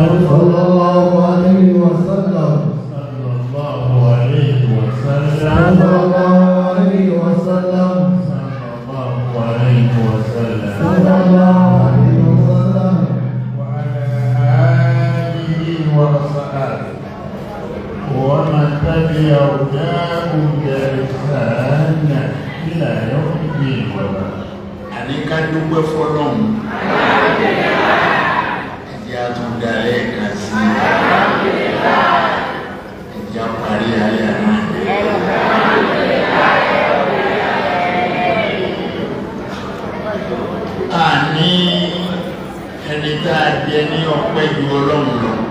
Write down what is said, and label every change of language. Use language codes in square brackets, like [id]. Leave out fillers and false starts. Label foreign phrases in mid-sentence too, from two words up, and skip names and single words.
[ar] صلى الله عليه وسلم صلى الله عليه وسلم صلى الله عليه وسلم صلى الله عليه وسلم صلى الله عليه وسلم وعلى آله وصحبه ومن تبع هداهم بإحسان إلى يوم الدين وبعد. [yo] Àníká dúpẹ́ fọ́lọ́run ẹ̀jẹ̀ àtúndalẹ̀ kan sí ẹ̀jẹ̀ àparí ayé náà. A ní ẹni tá a jẹ ní ọpẹ́ ju Ọlọ́run lọ.